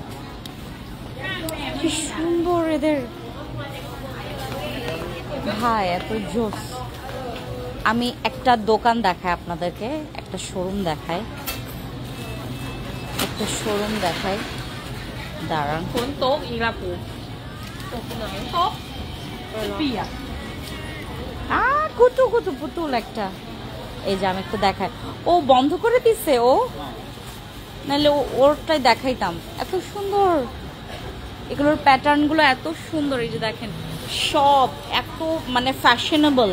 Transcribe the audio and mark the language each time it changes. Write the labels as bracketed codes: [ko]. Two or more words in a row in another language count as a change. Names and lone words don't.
[bn] কি সুন্দর এদের ভাই, এত জোস। আমি একটা দোকান দেখাই আপনাদেরকে, একটা শোরুম দেখাই, একটা শোরুম দেখাই, দাঁড়ান। Cuốn tốt gì là của tốt bìa কুতু কুতু পুতুল একটা। এই যে আমি একটু দেখাই, ও বন্ধ করে দিছে, ও নাহলে ওরটাই দেখাইতাম। এত সুন্দর এগুলোর প্যাটার্নগুলো, এত সুন্দর। এই যে দেখেন সব এত মানে ফ্যাশনেবল।